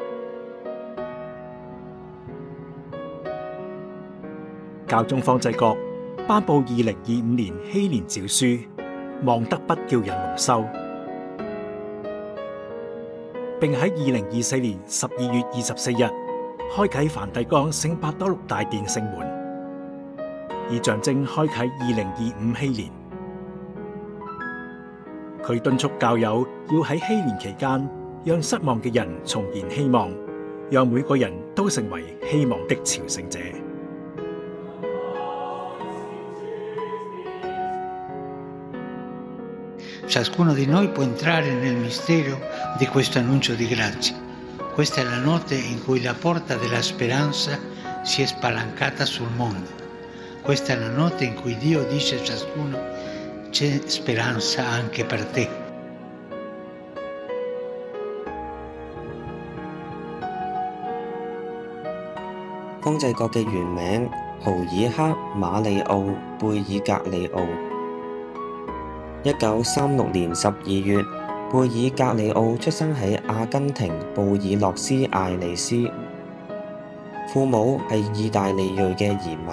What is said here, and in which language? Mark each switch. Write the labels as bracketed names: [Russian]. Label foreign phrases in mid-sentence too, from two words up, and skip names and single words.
[Cantonese] 教宗方濟各頒布2025年禧年詔書，望德不叫人蒙羞，並喺2024年12月24日開啟梵蒂岡聖伯多祿大殿聖門，以象徵開啟2025禧年。佢敦促教友要喺禧年期間，讓失望嘅人重燃希望，讓每個人都成為希望的朝聖者。 [Italian] Ciascuno di noi può entrare nel mistero di questo annuncio di grazia. Questa è la notte in cui la porta della speranza si è spalancata sul mondo. Questa è la notte in cui Dio dice a ciascuno: c'è speranza anche per te. [Cantonese] 方濟各嘅原名豪爾克馬利奧貝爾格里奧。1936年12月，貝爾格里奧出生喺阿根廷布宜諾斯艾利斯，父母係意大利裔嘅移民。